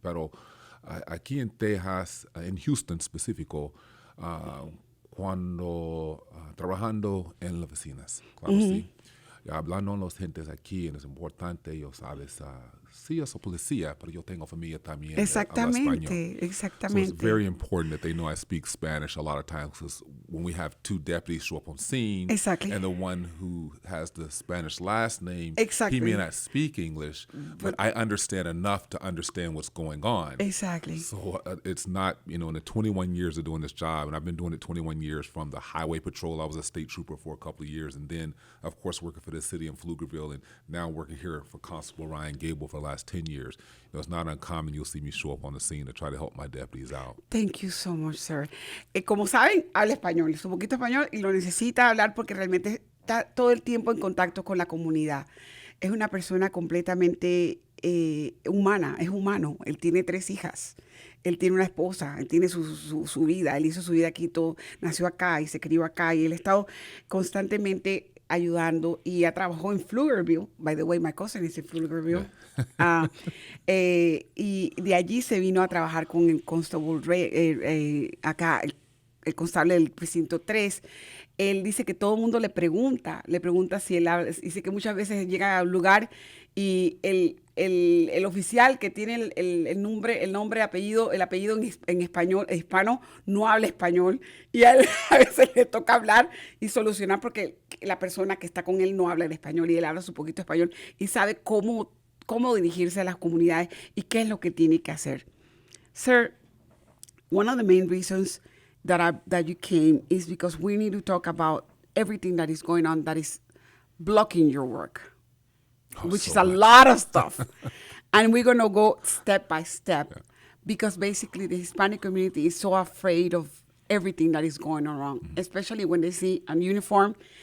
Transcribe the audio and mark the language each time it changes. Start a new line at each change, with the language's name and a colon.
Spanish: Pero aquí en Texas, en Houston específico, cuando trabajando en las vecinas, claro, sí. Y hablando con los gentes aquí, es importante, yo sabes, sí, yo soy policía, pero yo tengo familia también. Exactamente,
English: So
Spanish: exactamente.
English: it's very important that they know I speak Spanish a lot of times, because when we have 2 deputies show up on scene, Exactly. and the one who has the Spanish last name, Exactly. he may not speak English, but I understand enough to understand what's going on. Exactly. So it's not, you know, in the 21 years of doing this job, and I've been doing it 21 years from the highway patrol. I was a state trooper for a couple of years, and then, of course, working for the city in Pflugerville, and now working here for Constable Ryan Gable for the last 10 years. You know, it's not uncommon you'll see me show up on the scene to try to help my deputies out. Thank you so much, sir.
Spanish: Como saben, habla español, es un poquito español y lo necesita hablar porque realmente está todo el tiempo en contacto con la comunidad. Es una persona completamente humana, es humano. Él tiene 3 hijas. Él tiene una esposa, él tiene su vida, él hizo su vida aquí, todo, nació acá y se crió acá y él ha estado constantemente ayudando y ha trabajado en Pflugerville.
English: By the way, my cousin is in Pflugerville.
Spanish: Y de allí se vino a trabajar con el Constable acá, el Constable del precinto 3. Él dice que todo el mundo le pregunta si él habla, dice que muchas veces llega a un lugar y el oficial que tiene el nombre, apellido en español, hispano, no habla español y a él a veces le toca hablar y solucionar porque la persona que está con él no habla el español y él habla su poquito español y sabe cómo dirigirse a las comunidades y qué es lo que tiene que hacer.
English: Sir, one of the main reasons that you came is because we need to talk about everything that is going on that is blocking your work. Which is a lot of stuff. And we're going to go step by step because basically the Hispanic community is so afraid of everything that is going on wrong, especially when they see a uniform.